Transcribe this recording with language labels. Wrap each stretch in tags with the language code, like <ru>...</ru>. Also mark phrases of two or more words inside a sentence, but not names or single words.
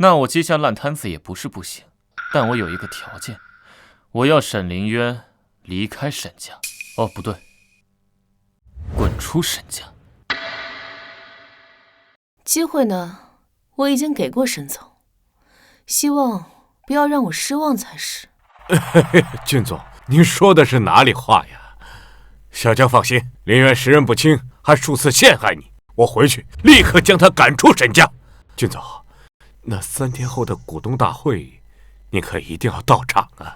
<zh>那我接下爛攤子也不是不行，但我有一個條件，我要沈凌淵離開沈家。哦，不對，滾出沈家。机会呢，我已經給過沈總，希望不要讓我失望才是。君總，您說的是哪裡話呀？小江放心，林渊识人不清，還數次陷害你，我回去立刻將他趕出沈家。君總，那3天後的股東大會，您可一定要到場啊！</zh>